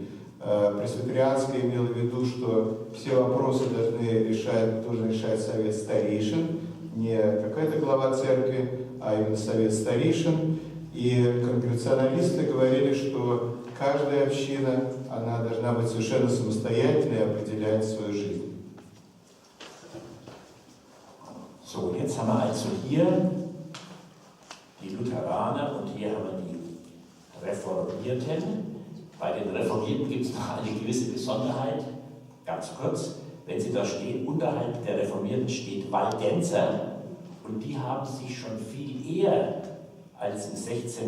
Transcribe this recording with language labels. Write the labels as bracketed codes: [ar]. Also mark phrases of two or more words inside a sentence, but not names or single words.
[ru] Пресвитерианская имела в виду, что все вопросы должен решать совет старейшин, не какая-то глава церкви, а именно совет старейшин. И конгрегационалисты говорили, что каждая община, она должна быть совершенно самостоятельной и определять свою жизнь. [de] So, jetzt haben wir also hier die Lutheraner und hier haben wir die Reformierten. Bei den Reformierten gibt es noch eine gewisse Besonderheit, ganz kurz. Wenn Sie da stehen, unterhalb der Reformierten steht Waldenser und die haben sich schon viel eher als im 16.